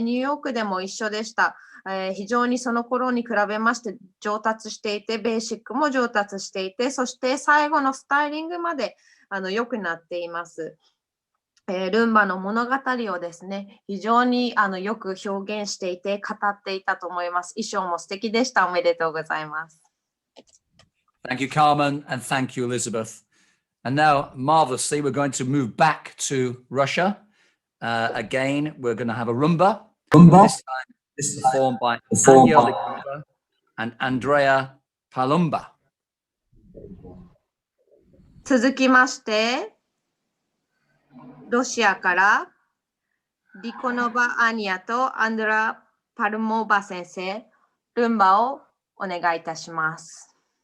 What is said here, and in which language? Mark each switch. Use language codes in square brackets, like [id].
[ja] ニューヨークでも一緒でした。非常にその頃に比べまして上達していてベーシックも上達していてそして最後のスタイリングまで良くなっています。ルンバの物語をですね、非常によく表現していて語っていたと思います。衣装も素敵でした。おめでとうございます。 [en] Thank you, Carmen, and thank you, Elizabeth. And now, marvelously, we're going to move back to Russia. Again, we're going to have a rumba. This time, performed by Anya Ligumba and Andrea Palumba. [ja] 続きまして、ロシアからリコノバ・アニアとアンドラ・パルモーバ先生、ルンバをお願いいたします。